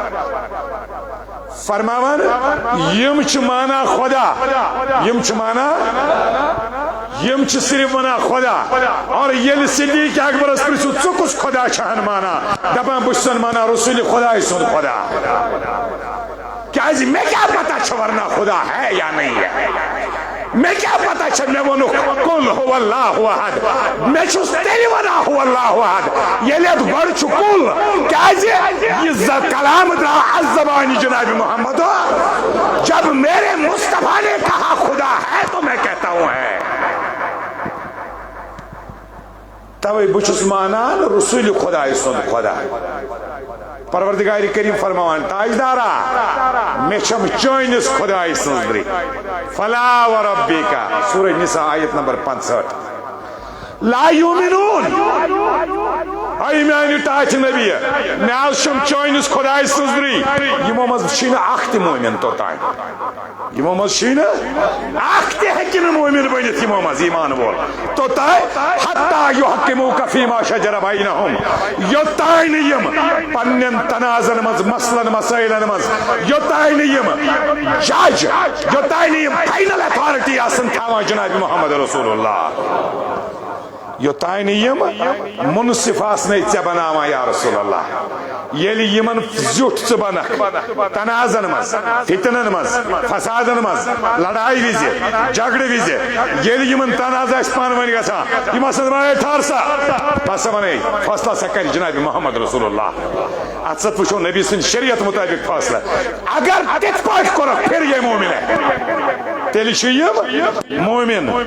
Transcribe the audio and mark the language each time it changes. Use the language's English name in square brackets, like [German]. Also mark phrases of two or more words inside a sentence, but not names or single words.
[Kashmiri] فرماوان یم چھ مانا خدا یم چھ مانا یم چھ صرف مانا خدا اور یل صدیق اکبرس پرژھو ژٕ کُس خدا چھہن مانا دپان بہ چھُسن مانا رسول خدا سُنٛد خدا کیازِ مےٚ کیا پتہ چھ [Urdu] ورنہ خدا ہے یا نہیں ہے میں کیا پتا [Kashmiri] چھ مے ونو [Arabic] قل هو اللہ احد [Kashmiri] میں چھس تیلی ونا [Arabic] هو اللہ احد [Kashmiri] یلیت گۄڈٕ چھُ قل کیازِ یہ کلام درا از زبان جناب محمد [Urdu] جب میرے مصطفیٰ نے کہا خدا ہے تو میں کہتا ہوں ہے [Kashmiri] توے بہ چھس مانان رسول خدا سُنٛد خدا پروردگار کریم فرماوان تاجدارا میں چھم چٲنِس خدای سٕنٛز دٕرے [Arabic] فلا وربک [Kashmiri] سورہ نساء آیت نمبر 65 [Arabic] لا یومنون [Kashmiri] اے میانہِ ٹاچ نبی مےٚ حظ چھم چٲنِس خدای سٕنٛز دٕرے یمو منٛز چھُے نہٕ اکھ تہِ مومن توٚتام یمو منٛز چھُے نہٕ اکھ تہِ ہیٚکہِ نہٕ مومن بٔنِتھ یمو منٛز ایمان وول توٚتام [Arabic] حتی یحکموک فیما شجر بینہم [Kashmiri] یوٚتام نہٕ یم پننٮ۪ن تنازن منٛز مسلن مسائلن منٛز یوٚتام نہٕ یم جج یوٚتام نہٕ یم [English] final authority [Kashmiri] آسن تھاوان جناب محمد رسول اللہ یوٚتام نہٕ یم منصف آسنے ژےٚ بناوان یا رسول اللہ ییٚلہِ یمن زیُٹھ ژٕ بنکھ تنازن منٛز فتنن منٛز فسادن منٛز لڑائی وِزِ جگڑٕ وِزِ ییٚلہِ یمن تناز آسہِ پانہٕ ؤنۍ گژھان یم آسن دپان ہے ٹھہر سا بہٕ ہسا ونے فٲصلہٕ ہسا کرِ جناب محمد رسول اللہ اتھ سۭتۍ وٕچھو نبی سٕنٛدِ شریعت مطابق فٲصلہٕ اگر تِتھ پٲٹھۍ کوٚرکھ پھر یہ مومن تیٚلہِ چھِ یم مومن